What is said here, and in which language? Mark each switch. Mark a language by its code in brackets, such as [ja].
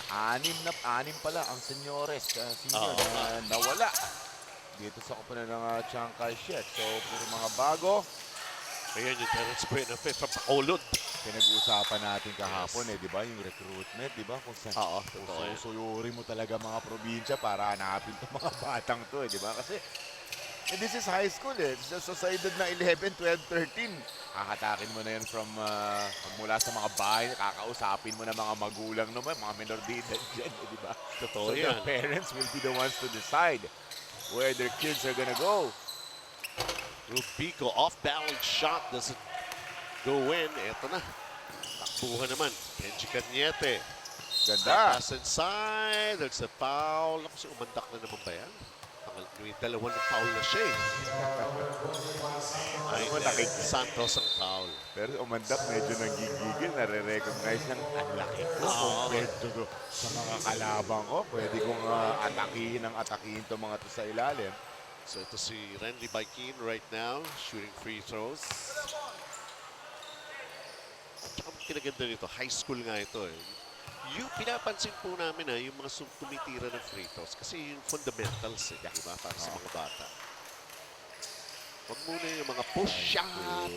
[tl] Anim pala ang senyores, senior na nawala dito sa kupunan ng Chiang Kai-shek. So, puro mga bago. Ayan yung Terence Buenafe from Bacolod. Pinag-uusapan natin kahapon di ba? Yung recruitment, di ba? Kung saan susuyuri mo talaga mga probinsya para hanapin itong mga batang to, di ba? Kasi [en] this is high school [tl] So sa edad na 11, 12, 13, kakatakin mo na yan from mula sa mga bahay, kakausapin mo na mga magulang naman, mga minor de edad dyan, di ba? Totoo So yan. [en] the parents will be the ones to decide where their kids are gonna go. Rubico off-balance shot doesn't go in. [tl] Eto na. Takbuhan naman. Kenji Cañete. Ganda. [en] Pass inside. There's a foul. [tl] Ako, umandak na naman ba yan? May dalawang foul na siya Ay, Santos ang foul. Pero umandak, medyo nagigigil, nare-recognize ng ang laki ko compared to sa mga kalabang ko. Pwede kong atakihin itong mga to sa ilalim. [en] So ito si Renly Baikin right now, shooting free throws. [tl] Ang kinaganda nito, high school nga ito Yung pinapansin po namin yung mga tumitira ng free throws kasi yung fundamentals di ba? Para sa mga bata. Huwag muna yung mga push shot,